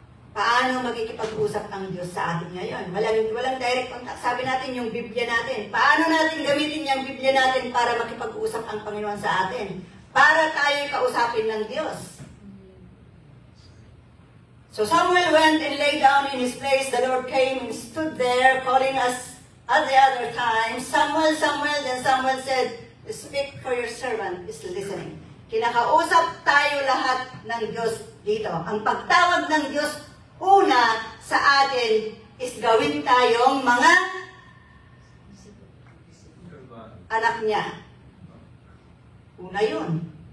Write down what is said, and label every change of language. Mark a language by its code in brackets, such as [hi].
[tl] Paano magkikipag-usap ang Diyos sa atin ngayon? Walang direct contact. Sabi natin yung Biblia natin. Paano natin gamitin yung Biblia natin para makipag-usap ang Panginoon sa atin? Para tayo kausapin ng Diyos. [en] So Samuel went and lay down in his place. The Lord came and stood there, calling us at the other time, Samuel, Samuel. Then Samuel said, speak, for your servant is listening. [tl] Kinakausap tayo lahat ng Diyos dito. Ang pagtawag ng Diyos una sa atin is gawin tayong mga anak niya. Una yun.